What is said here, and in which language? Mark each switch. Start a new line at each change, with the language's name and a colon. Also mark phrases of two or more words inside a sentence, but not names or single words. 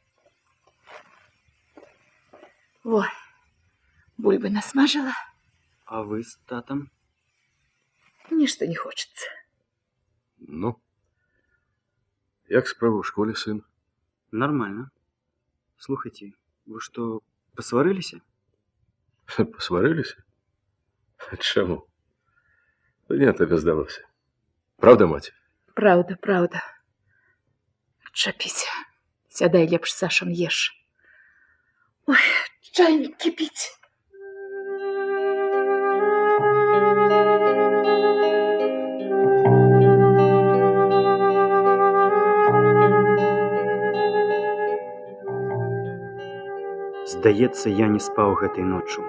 Belarusian: Во, бульбы насмажила. А вы з татом?
Russian: Ничто не хочется.
Belarusian: Ну, як справа ў школе, сын?
Russian: Нормально. Слухайте, вы что, посварыліся? Посварились? Чему? Да нет, тебе здалося. Правда, мать? Правда, правда.
Belarusian: Чапіся. Сядай лепш з Сашем еш. Ой, чайник кипить. Здаецца, я не спаў гэтай ноччу.